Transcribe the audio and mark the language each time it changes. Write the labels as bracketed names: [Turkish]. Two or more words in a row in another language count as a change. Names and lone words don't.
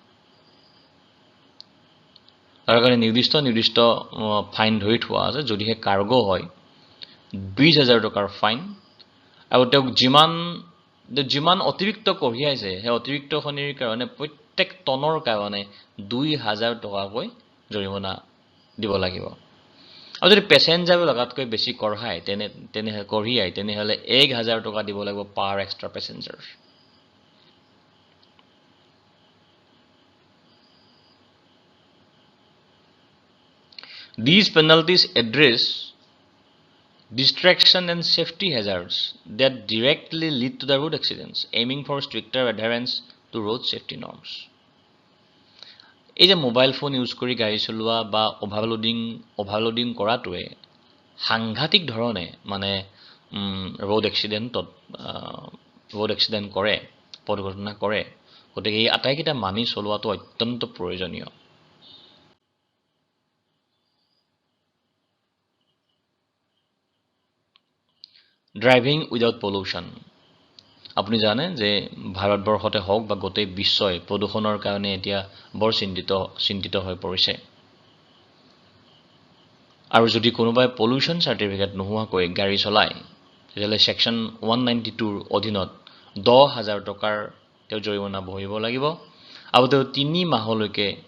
[Assamese] তাৰ কাৰণে নিৰ্দিষ্ট ফাইন ধৰি থোৱা আছে যদিহে কাৰ্গো হয় 20000 টকাৰ ফাইন আৰু তেওঁক যিমান অতিৰিক্ত কঢ়িয়াইছে সেই অতিৰিক্ত খনিৰ কাৰণে প্ৰত্যেক টনৰ কাৰণে 2000 টকাকৈ জৰিমনা দিব লাগিব আৰু যদি পেছেঞ্জাৰ লগাতকৈ বেছি কঢ়ায় তেনেহলে 1000 টকা দিব লাগিব [English] per extra passenger These penalties address distraction and safety hazards that directly lead to the road accidents, aiming for stricter adherence to road safety norms. [Assamese] এই যে মোবাইল ফোন ইউজ কৰি গাড়ী চলোৱা বা ওভাৰলোডিং কৰাটোৱে সাংঘাতিক ধৰণে মানে [English] road accident [Assamese] কৰে দুৰ্ঘটনা কৰে গতিকে এই আটাইকেইটা মানি চলোৱাটো অত্যন্ত প্ৰয়োজনীয় [English] Driving without pollution. [Assamese] আপুনি জানে যে ভাৰতবৰ্ষতে হওক বা গোটেই বিশ্বই প্ৰদূষণৰ কাৰণে এতিয়া বৰ চিন্তিত হৈ পৰিছে আৰু যদি কোনোবাই [English] pollution certificate [Assamese] নোহোৱাকৈ গাড়ী চলায় তেতিয়াহলে সেকশন 192 ৰ অধীনত 10000 টকাৰ তেওঁ জৰিমনা ভৰিব লাগিব আৰু তেওঁ 3 মাহলৈকে